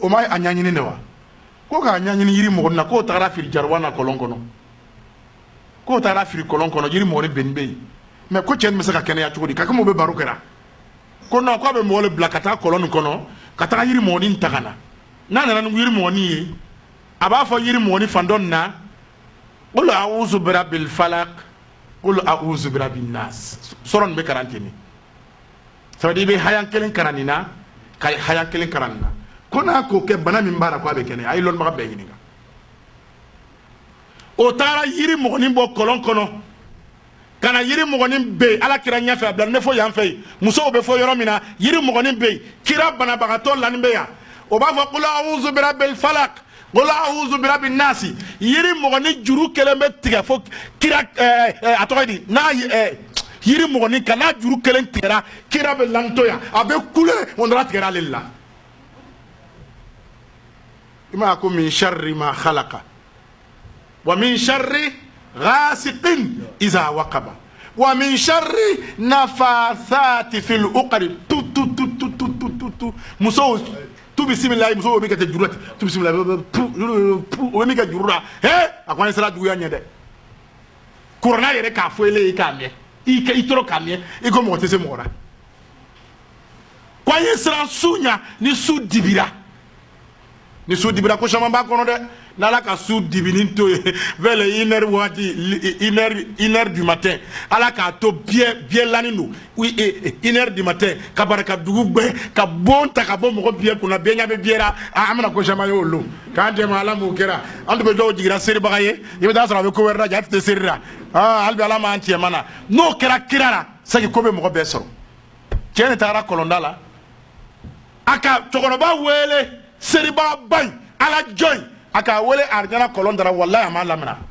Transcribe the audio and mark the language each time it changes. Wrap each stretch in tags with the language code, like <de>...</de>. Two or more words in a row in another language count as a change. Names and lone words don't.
<bm>o ma a ɲaɲini de wa ko k'a ɲaɲini yiri mɔgɔni na k'o tagara fili jaruwa na kɔlɔn kɔnɔ k'o tagara fili kɔlɔn kɔnɔ yiri mɔgɔni bɛn bɛ yen mais ko cɛ nin bɛ se ka kɛnɛya cogo di ka komi o bɛ baro kɛra ko non k'a bɛ mɔgɔ le bila ka taa kɔlɔn nin kɔnɔ ka taga yiri mɔgɔni ta ka na n'a nana ni yiri mɔgɔni ye a b'a fɔ yiri mɔgɔni fan dɔ nin na</bm> <ar>قل أعوذ برب الفلق قل أعوذ برب الناس</ar> <bm>sɔrɔ nin bɛ kalan ten de</bm> <fr>ça veut dire</fr> <bm>i bɛ hayan kelen kalan nin na ka hayan kelen kalan nin na ko n'a k'o kɛ bana min b'a la ko a bɛ kɛnɛya a ye lɔnnibaga bɛɛ ɲininka o taara yiri mɔgɔni bɔ kɔlɔn kɔnɔ ka na yiri mɔgɔni bɛ yen Alakira ɲɛfɛ a bila ne fɔ yan fɛ yen musow bɛ fɔ yɔrɔ min na yiri mɔgɔni bɛ yen kira banabagatɔ lanin bɛ yan o b'a fɔ</bm> <ar>قل أعوذ برب الفلق قل أعوذ برب الناس</ar> <bm>yiri mɔgɔni juru kelen bɛ tigɛ fo kira a tɔgɔ di n'a yiri mɔgɔni kan n'a juru kelen tigɛra kira bɛ lanto yan a bɛ kule wondara tigɛra ale la i m'a ko</bm> <ar>من شر ما خلق ومن شر غاسق إذا وقب ومن شر النفاثات في العقد</ar> <bm>tu muso tu bisimilahi muso bɛ kɛ juru la tu bisimilahi o bɛ min kɛ juru la a ko an sera juguya ɲɛ dɛ kuranna yɛrɛ k'a fɔ ele ye k'a mɛn i tɔrɔ k'a mɛn i ko mɔgɔ tɛ se mɔgɔ la ko an ye siran su ɲɛ ni su dibira ni su dibira ko caman b'a kɔnɔ dɛ n'Ala ka su dibini to ye</bm> <fr>vers les 1h</fr> <bm>waati</bm> <fr>1h du matin</fr> <bm>Ala k'a to biɛ lani don</bm> <fr>1h du matin</fr> <bm>ka barika dugu bɛɛ ka bon ta ka bɔ mɔgɔ biɛ kunna biɛ ɲɛ bɛ biɛ la an bɛna ko caman ye o don k'an dɛmɛ Ala m'o kɛra an tun bɛ dɔw jigira seribaga ye i bɛ taa sɔrɔ a bɛ ko wɛrɛ la ja tɛ seri la hali bi Ala m'an cɛman na n'o kɛra kira la saki ko bɛ mɔgɔ bɛɛ sɔrɔ cɛ ni taara kɔlɔnda la a ka cɛkɔrɔba wele seribaga ba in Ala jɔn a k'a wele arijana kɔlɔn dara wallahi a m'a lamɛna</bm>